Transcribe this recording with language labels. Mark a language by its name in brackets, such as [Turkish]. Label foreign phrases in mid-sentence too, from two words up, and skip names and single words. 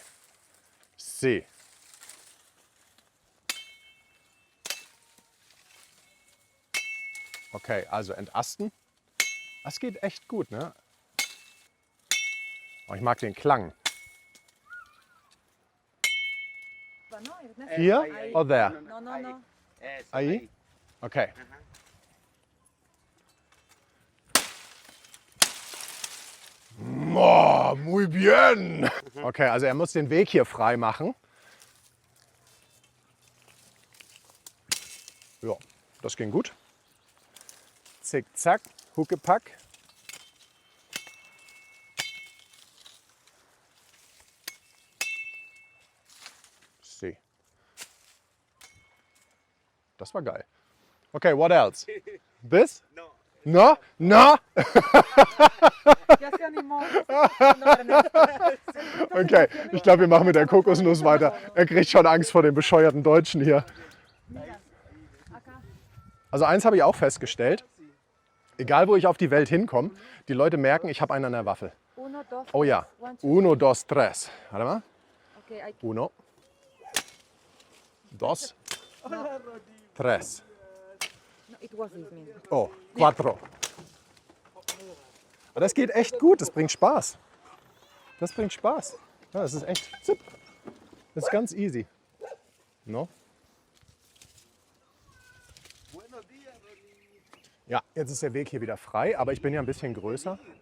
[German] Sí. Okay, also entasten. Das geht echt gut, ne? Oh, ich mag den Klang. Hier oder there? No. [Spanish] Ahí? Okay. Oh, muy bien. [German] Okay, also er muss den Weg hier frei machen. Ja, das ging gut. Zick, zack, Huckepack. See. Das war geil. [English] Okay, what else? This? No? No? [German] Okay, ich glaube, wir machen mit der Kokosnuss weiter. Er kriegt schon Angst vor den bescheuerten Deutschen hier. Also eins habe ich auch festgestellt. Egal, wo ich auf die Welt hinkomme, die Leute merken, ich habe einen an der Waffel. Oh ja. Uno, dos, tres. Warte mal. Uno. Dos. Tres. Oh, cuatro. Aber das geht echt gut, das bringt Spaß. Das bringt Spaß. Ja, das ist echt zip. Das ist ganz easy. No? Ja, jetzt ist der Weg hier wieder frei, aber ich bin ja ein bisschen größer.